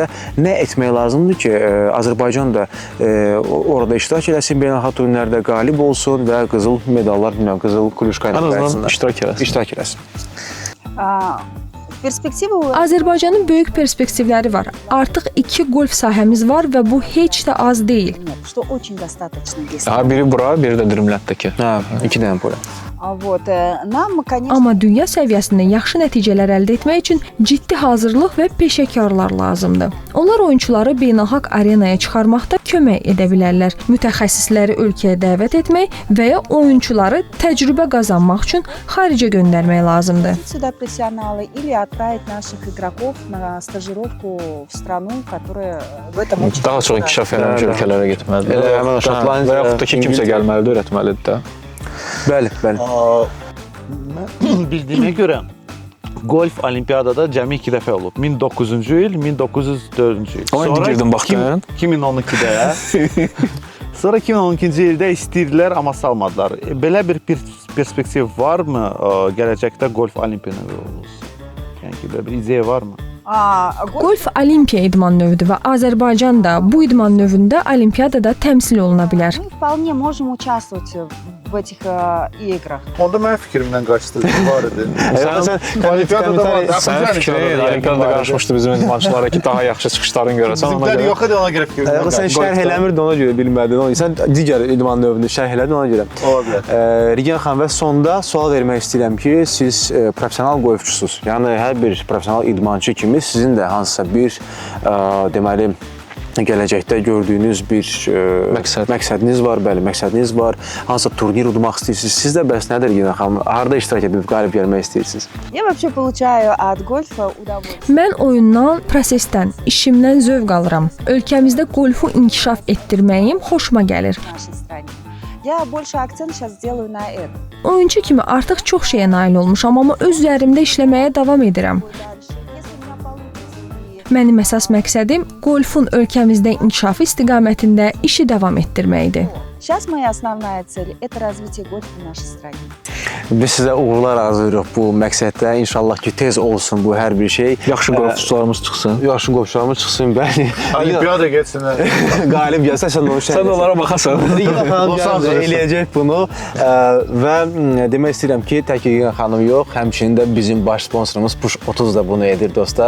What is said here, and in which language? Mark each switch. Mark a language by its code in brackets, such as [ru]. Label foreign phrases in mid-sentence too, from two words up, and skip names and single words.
[az] Nə etmək lazımdır ki, Azərbaycan da orada iştirak eləsin, beynəlxalq turnirlərdə qalib olsun və qızıl medallar, bilmirəm, qızıl kuluşka ilə azından iştirak eləsin. Perspektiva. Azərbaycanın böyük perspektivləri var. Artıq 2 golf sahəmiz var və bu heç də az deyil. [ru] Что очень достаточно здесь. [az] Daha biri bura, biri də Dürümləddəki. Hə, 2 dənə pola. [ru] Вот, нам, конечно, [az] Amma dünya səviyyəsində yaxşı nəticələr əldə etmək üçün ciddi hazırlıq və peşəkarlar lazımdır. Onlar oyunçuları beynəlxalq arenaya çıxarmaqda kömək edə bilərlər. Mütəxəssisləri ölkəyə dəvət etmək və ya oyunçuları təcrübə qazanmaq üçün xaricə göndərmək lazımdır. [ru] сюда профессионалы или отправить наших игроков на стажировку в страну, которая в этом очень [az] Daha çox inkişaf eləmiş ölkələrə getməlidir. Elə həmin Şotlandiya, Və yaxud da ki, kimsə gəlməlidir, öyrətməlidir də. Bəli, bəli. Mən bildiyimə görə golf olimpiyadada cəmi 2 dəfə olub. 1900-cü il, 1904-cü il. O indi girdim baxdın. 2012-də. Sonra 2012-ci ildə istəyirdilər, amma salmadılar. Belə bir perspektiv varmı gələcəkdə golf olimpiyada olsun? Yəni ki, belə bir ideya varmı? Golf olimpiya idman növüdür və Azərbaycan da bu idman növündə olimpiyadada təmsil oluna bilər. [ru] Мы вполне можем участвовать в этих играх. [az] Onda mənim fikrimdən qaçdı, var idi. Sən Olimpiyadada var da. Sənin fikrin Olimpiyada qarışmışdı bizim idmançılara ki, daha yaxşı çıxışların görəsən. Ona Bizimkiler görə yox idi, ona görə fikrimdən Sən şərh eləmirdin, ona görə bilmədin. Sən digər idman növünü şərh elədin, ona görə. Ola bilər. Regina xanım, və sonda sual vermək istəyirəm ki, siz professional qolfçusunuz. Yəni hər bir professional idmançı kimi sizin də hansısa bir deməli gələcəkdə gördüyünüz bir məqsədiniz var, bəli, məqsədiniz var. Hansısa turnir udmaq istəyirsiniz. Siz də bəs nədir Regina xanım? Harda iştirak edib qalib gəlmək istəyirsiniz? [ru] Я вообще получаю от гольфа удовольствие. [az] Mən oyundan, prosesdən, işimdən zövq alıram. Ölkəmizdə qolfu inkişaf etdirməyim xoşuma gəlir. [ru] В нашей стране. Я больше акцент сейчас сделаю на это. [az] Oyunçu kimi artıq çox şeyə nail olmuşam, amma öz üzərimdə işləməyə davam edirəm. [ru] Дальше, если у меня получится, и [az] Mənim əsas məqsədim qolfun ölkəmizdə inkişafı istiqamətində işi davam etdirməkdir. [ru] сейчас моя основная цель – это развитие гольфа в нашей стране. [az] Biz sizə uğurlar arzulayırıq bu məqsəddə. İnşallah ki, tez olsun bu hər bir şey. yaxşı qolfçularımız çıxsın. Yaxşı qolfçularımız çıxsın, bəli. Olimpiyada getsinlər. Qalib gəlsə sən onu Sən onlara baxasan. Regina xanım Los gələcək, Angeles. eləyəcək bunu və demək istəyirəm ki, tək Regina xanım yox, həmçinin də bizim baş sponsorumuz Push 30 da bunu edir dostlar.